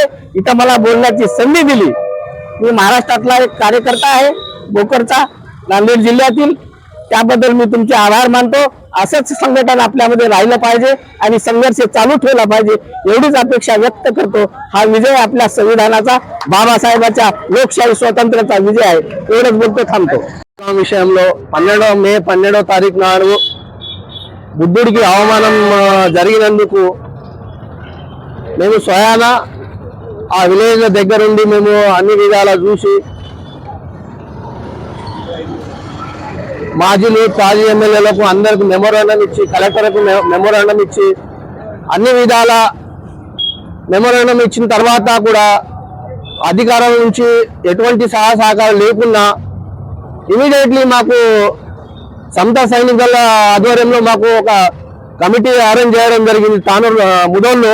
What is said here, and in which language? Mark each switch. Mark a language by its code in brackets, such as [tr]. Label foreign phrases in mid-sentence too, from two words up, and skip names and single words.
[mr] इथं मला बोलण्याची संधी दिली. मी महाराष्ट्रातला एक कार्यकर्ता आहे, भोकरचा, नांदेड जिल्ह्यातील. त्याबद्दल मी तुमचे आभार मानतो. असंच संघटन आपल्यामध्ये राहिलं पाहिजे आणि संघर्ष चालू ठेवला पाहिजे, एवढीच अपेक्षा व्यक्त करतो. हा विजय आपल्या संविधानाचा, बाबासाहेबांच्या लोकशाही स्वातंत्रता विजय आहे. एवढंच बोलतो, थांबतो. [te] విషయంలో 12 తారీఖు నాడు బుద్ధుడికి అవమానం జరిగినందుకు మేము స్వయాన ఆ విలేజ్ దగ్గరుండి మేము అన్ని విధాలా చూసి మాజీ ఎమ్మెల్యేలకు అందరికి మెమోరాండం ఇచ్చి, కలెక్టర్కు మెమోరాండం ఇచ్చి, అన్ని విధాల మెమోరాండం ఇచ్చిన తర్వాత కూడా అధికారం నుంచి ఎటువంటి సహకారం లేకున్నా ఇమీడియట్లీ మాకు సమతా సైనికుల ఆధ్వర్యంలో మాకు ఒక కమిటీ అరేంజ్ చేయడం జరిగింది తానూరు ముదోల్లో.